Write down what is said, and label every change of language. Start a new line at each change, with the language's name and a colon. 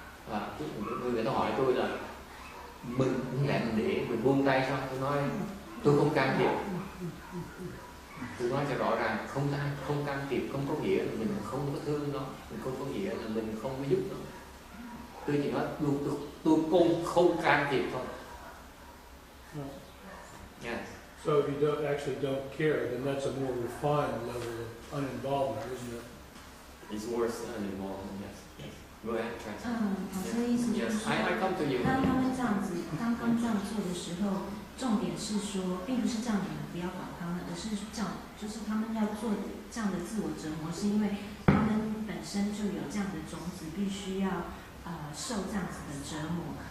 Vietnamese: Và người ta hỏi tôi là mình lại để mình buông tay sao? Tôi nói tôi không can thiệp. Tôi nói cho rõ ràng không can thiệp không có nghĩa là mình không có thương nó, mình không có nghĩa là mình không có giúp nó. Tôi chỉ nói tôi không can thiệp thôi.
English: Yeah. So if you don't care, then that's a more refined level of uninvolvement, isn't it? It's worse than uninvolvement, yes. Go ahead, translate.
Chinese: 法师的意思就是
English: I come to you.
Chinese: 当他们这样子，当他们这样做的时候，重点是说，并不是叫你们不要管他们，而是就是他们要做这样的自我折磨，是因为他们本身就有这样的种子，必须要受这样子的折磨。